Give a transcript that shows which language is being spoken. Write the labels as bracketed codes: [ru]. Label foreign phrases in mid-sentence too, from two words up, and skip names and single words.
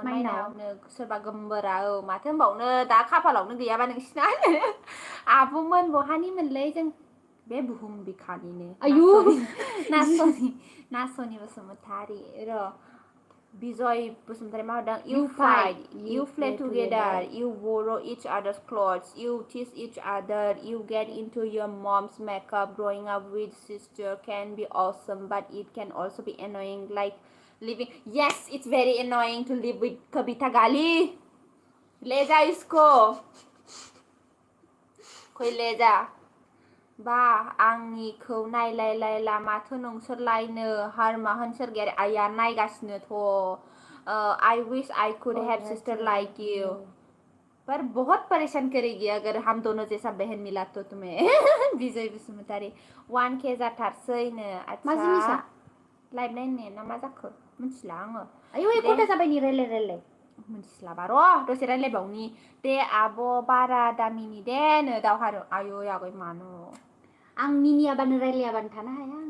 [brx] माइनाव? माइनावनो सोरबा गोमबोरा औ माथो होनबावनो दा खाफालावनो गैयाबा नोंसिना आब'मोन बहानिमोनलै जों बे बुहुम बिखानिनो आयु नासनि बसुमतारी र' बिजय बसुमतारी मा हरदों [en] You you fight, fight you you play play together together. you borrow each other's clothes you tease each other you get into your mom's makeup growing up with sister can be awesome but it can also be annoying like living yes it's very annoying to live with Kabita Gali [hi] ले जा इसको कोई ले जा [brx] बा आंनिखौ नायलायलायला माथो नोंसोरलायनो हारमा होनसोर गेर आया नायगासिनोथ' [en] I wish I could have sister like you [hi] पर बहुत परेशान करेगी अगर हम दोनों जैसा बहन मिला तो तुम्हें विजय बसुमतारी 1K जाथारसैनो [brx] मा जिनिसा? आच्छा लाइभ नायनो ना मा जाखो मिथिला आङो आयौ एक घन्टा जाबाय नि रायलाय मिथिस्लाबा र' दसे रायलायबावनि दे आब' बारा दामिनि दे नो दावहारु आयौ आगै मानो आं मिनियाबानो रायलायाबानो थानो हाया आं